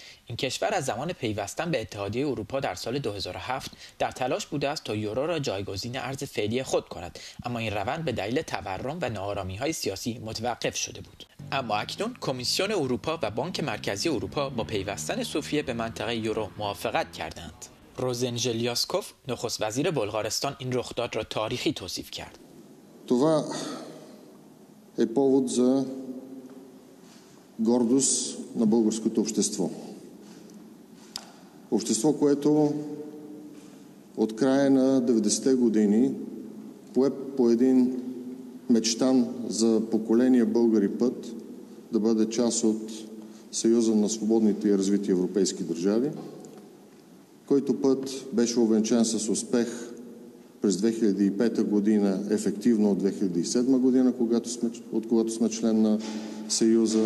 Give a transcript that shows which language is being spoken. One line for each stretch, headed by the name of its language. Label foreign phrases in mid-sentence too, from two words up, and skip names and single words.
Persian: این کشور از زمان پیوستن به اتحادیه اروپا در سال 2007 در تلاش بوده است تا یورو را جایگزین ارز فعلی خود کند، اما این روند به دلیل تورم و ناآرامی‌های سیاسی متوقف شده بود. اما اکنون کمیسیون اروپا و بانک مرکزی اروپا با پیوستن سوفیه به منطقه یورو موافقت کردند. روزن ژلیاسکوف، نخست وزیر بلغارستان، این رخداد را تاریخی توصیف کرد.
Bulgarian: Това е повод за гордост на българското общество. Общество, което от края на 90-те години пое по един мечтан за поколения българи път да бъде част от Съюза на свободните и развити европейски държави, който път беше увенчан с успех през 2005 година, ефективно от 2007 година, от когато сме член на Съюза.